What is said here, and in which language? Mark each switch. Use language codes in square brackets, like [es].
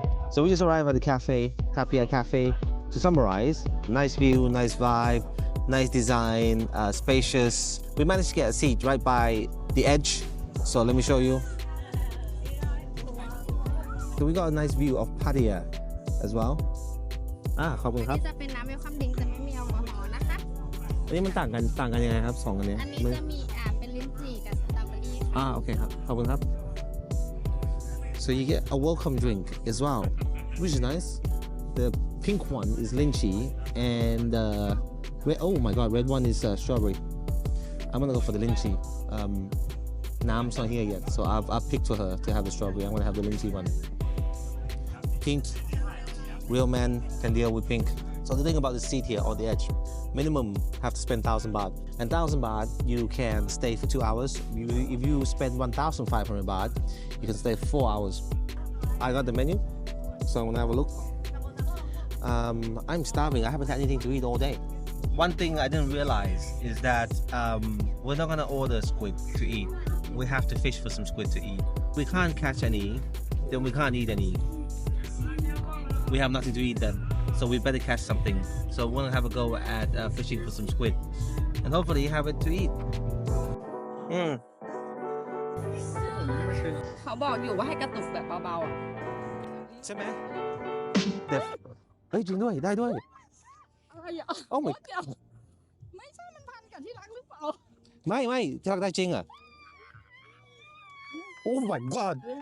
[en] So we just arrived at the cafe, Tappia Cafe. To summarize, nice view, nice vibe, nice design, spacious. We managed to get a seat right by the edge. So let me show you. So we got a nice view of Pattaya as well. [th] ขอบคุณครับ อันนี้จะเป็นน้ำเวลคัมดริงก์แต่ไม่มีแอลกอฮอล์นะคะ อันนี้มันต่างกันยังไงครับสองอันนี้ อันนี้จะมีเป็นลิ้นจี่กับสตรอเบอรี่ค่ะ โอเคครับขอบคุณครับ [en] So you get a welcome drink as well, which is nice. The pink one is lychee and oh my god, red one is strawberry. I'm gonna go for the lychee. Nam's not here yet, so I've picked for her to have the strawberry. I'm gonna have the lychee one. Pink, real man can deal with pink. So the thing about the seat here on the edge, minimum have to spend 1,000 baht. And 1,000 baht, you can stay for 2 hours. If you spend 1,500 baht, you can stay for 4 hours. I got the menu, so I'm gonna have a look. I'm starving. I haven't had anything to eat all day. One thing I didn't realize is that we're not gonna order squid to eat. We have to fish for some squid to eat. We can't catch any, then we can't eat any. We have nothing to eat then, so we better catch something. So we're gonna have a go at fishing for some squid, and hopefully have it to eat. [th] เขาบอกอยู่ว่าให้กระตุกแบบเบาๆอ่ะ ใช่ไหมเด็ดเฮ้ยจริงด้วยได้ด้วย อะไรอ่ะ [en] Oh my [th] เดี๋ยวไม่ใช่มันพันกับที่รักหรือเปล่า ไม่ที่รักได้จริงอ่ะ [en] Oh my god